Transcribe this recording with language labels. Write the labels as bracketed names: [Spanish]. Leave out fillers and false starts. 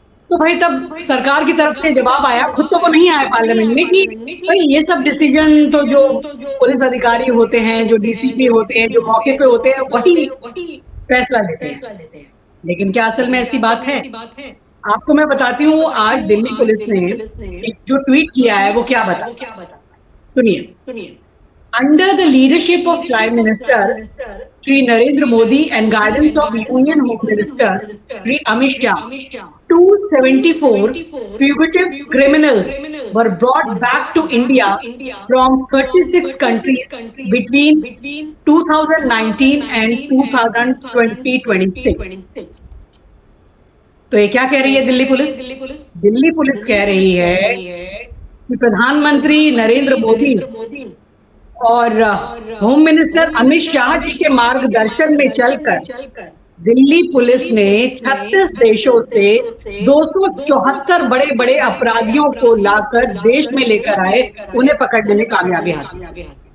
[Hindi] तो भाई तब सरकार की तरफ से जवाब आया, खुद तो वो नहीं आया पार्लियामेंट में, कि भाई ये सब डिसीजन तो जो पुलिस अधिकारी होते हैं, जो डीसीपी होते हैं, जो मौके पे होते हैं, वही फैसला लेते हैं। लेकिन क्या असल में ऐसी बात है? आपको मैं बताती हूँ, आज दिल्ली पुलिस ने एक जो ट्वीट किया है वो क्या बताता है, सुनिए। [English] Under the leadership of Prime Minister Shri Narendra Modi and guidance of Union Home Minister Shri Amit Shah, 274 fugitive criminals were brought back to India from 36 countries between 2019 and 2020-26। [Hindi] तो ये क्या कह रही है दिल्ली पुलिस? दिल्ली पुलिस कह रही है कि प्रधानमंत्री नरेंद्र मोदी और होम मिनिस्टर अमित शाह जी के मार्गदर्शन में चलकर दिल्ली पुलिस ने 36 देशों से 274 बड़े बड़े अपराधियों को लाकर देश में लेकर आए, उन्हें पकड़ने में कामयाबी हासिल की।